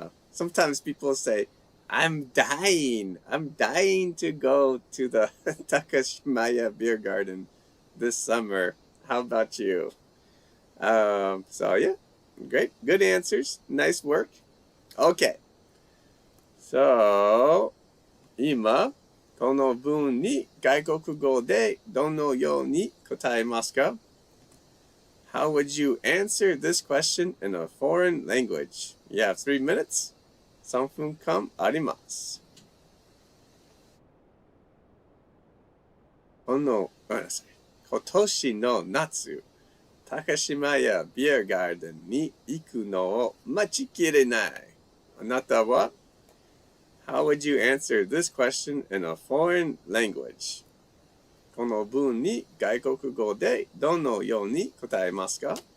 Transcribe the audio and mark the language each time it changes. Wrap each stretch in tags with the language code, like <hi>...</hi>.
<en>Sometimes people say, I'm dying to go to the Takashimaya Beer Garden this summer. How about you? So yeah, great, good answers, nice work. Okay, so</en> <ja>今この文に外国語でどのように答えますか?</ja> <en>How would you answer this question in a foreign language? You have 3 minutes.</en> <ja>3分間あります。今年の夏、高島屋ビアガーデンに行くのを待ちきれない。あなたは</ja> <en>How would you answer this question in a foreign language?</en> <ja>この文に外国語でどのように答えますか?</ja>